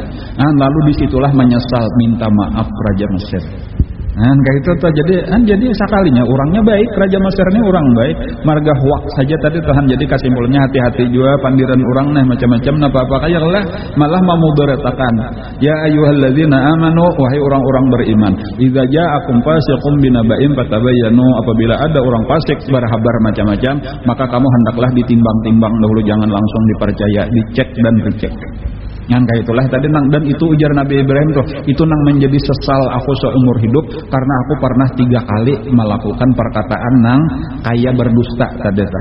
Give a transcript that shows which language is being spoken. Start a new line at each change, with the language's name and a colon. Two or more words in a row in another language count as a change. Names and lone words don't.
Banjar: Lalu disitulah menyesal minta maaf Raja Mesir. Kayak itu tuh jadi sekalinya orangnya baik, Raja Mesir ini orang baik, marga huak saja tadi Tuhan. Jadi kesimpulannya hati-hati juga pandiran orang nih macam-macam apa kayak lah malah memudaratakan.
Arabic: Ya ayyuhalladzina amanu,
Banjar: wahai orang-orang beriman,
Arabic: idza ja'akum fasiqun binaba'in fatabayyanu,
Banjar: apabila ada orang fasik berhabar macam-macam maka kamu hendaklah ditimbang-timbang dahulu, jangan langsung dipercaya, dicek dan dicek. Kayak itulah tadi dan itu ujar Nabi Ibrahim tuh, itu nang menjadi sesal aku seumur hidup karena aku pernah 3 kali melakukan perkataan nang kaya berdusta tadi tah.